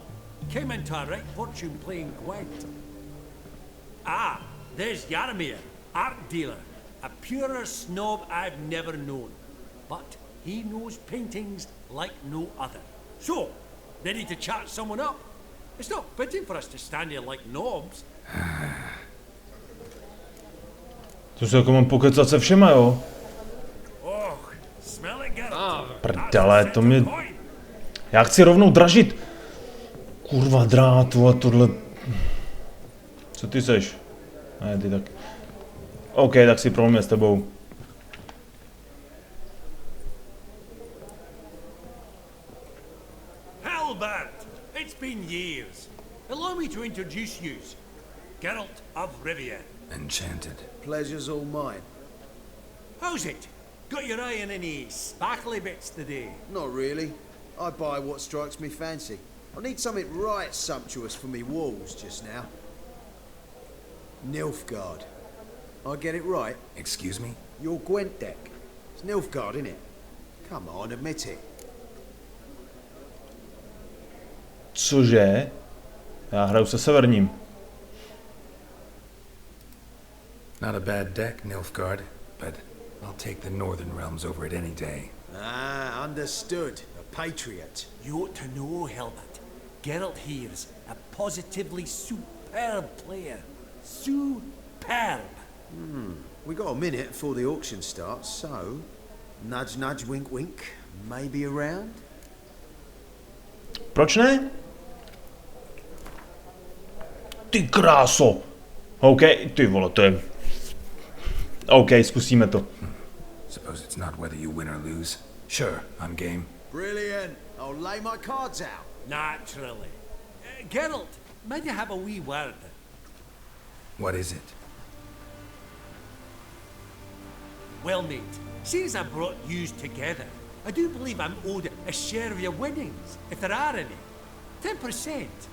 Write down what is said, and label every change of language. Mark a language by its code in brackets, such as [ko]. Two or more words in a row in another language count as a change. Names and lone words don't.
[en] Came into a right fortune playing Gwent. Ah, there's Yarmir, art dealer. A purer snob I've never known. But he knows paintings like no other. So, ready to chat someone up? It's not fitting for us to stand here like knobs. [cs] To se jako mám pokecat se všema, jo? [en] Oh, smell it, Geralt. [cs] Prdele, to mě... Já chci rovnou dražit. Kurva drátu a tohle... Co ty seš? Ne, ty tak... OK, tak si promluvíme s tebou. [en] Halbert, it's been years. Allow me to introduce you. Geralt of Rivia. Enchanted. Pleasure's all mine. How's it? Got your eye on any sparkly bits today? Not really. I buy what strikes me fancy. I need something right sumptuous for me walls just now. Nilfgaard. I get it right? Excuse me? Your Gwent deck. It's Nilfgaard, innit? Come on, admit it. [cs] Cože? Já hraju se severním. [en] Not a bad deck, Nilfgaard, but I'll take the northern realms over it any day. Ah, understood. A patriot. You ought to know, Helmut. Geralt here's a positively superb player. Superb. We got a minute before the auction starts, so... Nudge, nudge, wink, wink. Maybe around? [cs] Proč ne? Ty kráso! OK, ty vole, to je... OK, zkusíme to. [en] Suppose it's not whether you win or lose. Sure, I'm game. Brilliant. I'll lay my cards out. Naturally. Geralt, might you have a wee word? What is it? Well, mate, since I brought yous together, I do believe I'm owed a share of your winnings, if there are any.